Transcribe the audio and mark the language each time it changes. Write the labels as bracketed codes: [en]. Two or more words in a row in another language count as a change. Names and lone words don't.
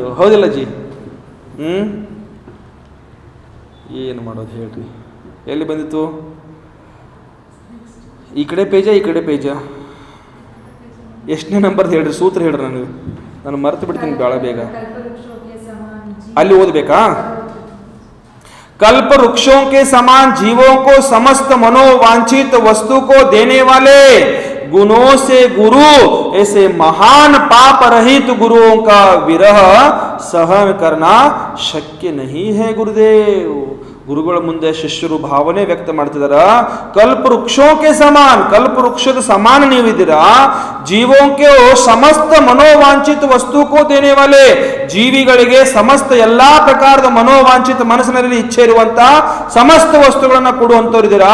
[kn] ಹೌದಿಲ್ಲ ಜಿ? ಏನು ಮಾಡೋದು ಹೇಳ್ರಿ? ಎಲ್ಲಿ ಬಂದಿತ್ತು? ಈ ಕಡೆ ಪೇಜ, ಈ ಕಡೆ ಪೇಜ, ಎಷ್ಟನೇ ನಂಬರ್ದು ಹೇಳ್ರಿ, ಸೂತ್ರ ಹೇಳ್ರಿ. ನಾನು ಮರೆತು ಬಿಡ್ತೀನಿ ಭಾಳ ಬೇಗ. ಅಲ್ಲಿ ಓದಬೇಕಾ? [hi] कल्प वृक्षों के समान जीवों को समस्त मनोवांछित वस्तु को देने वाले गुणों से गुरु, ऐसे महान पाप रहित गुरुओं का विरह सहन करना शक्य नहीं है गुरुदेव. [kn] ಗುರುಗಳ ಮುಂದೆ ಶಿಷ್ಯರು ಭಾವನೆ ವ್ಯಕ್ತ ಮಾಡ್ತಿದಾರ. [hi] कल्प वृक्षों के समान, [kn] ಕಲ್ಪ ವೃಕ್ಷದ ಸಮಾನ ನೀವಿದ್ದೀರಾ. [hi] जीवों के समस्त मनोवांछित वस्तु को देने वाले, [kn] ಜೀವಿಗಳಿಗೆ ಸಮಸ್ತ ಎಲ್ಲಾ ಪ್ರಕಾರದ ಮನೋವಾಂಚಿತ ಮನಸ್ಸಿನಲ್ಲಿ ಇಚ್ಛೆ ಇರುವಂತ ಸಮಸ್ತ ವಸ್ತುಗಳನ್ನ ಕೊಡುವಂತವ್ರಿದ್ದೀರಾ.